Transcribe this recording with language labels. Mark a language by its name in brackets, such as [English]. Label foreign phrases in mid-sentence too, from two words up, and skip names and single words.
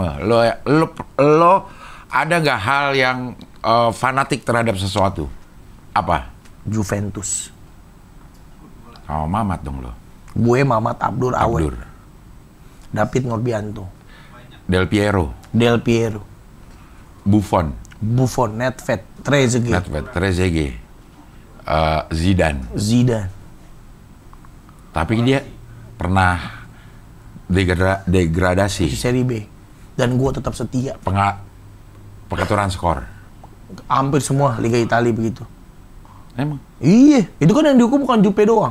[Indonesian] Lo ada nggak hal yang fanatik terhadap sesuatu? Apa? Juventus. Oh, Mamat dong lo. Gue Mamat Abdur Awe. Abdur. David Norbianto. Del Piero. Buffon. Nedved. Trezeguet. Zidane. Tapi dia pernah degradasi. Seri B. Dan gue tetap setia. Pengaturan skor. Hampir semua Liga Italia begitu. Emang? Iya, itu kan yang dihukum bukan Juve doang.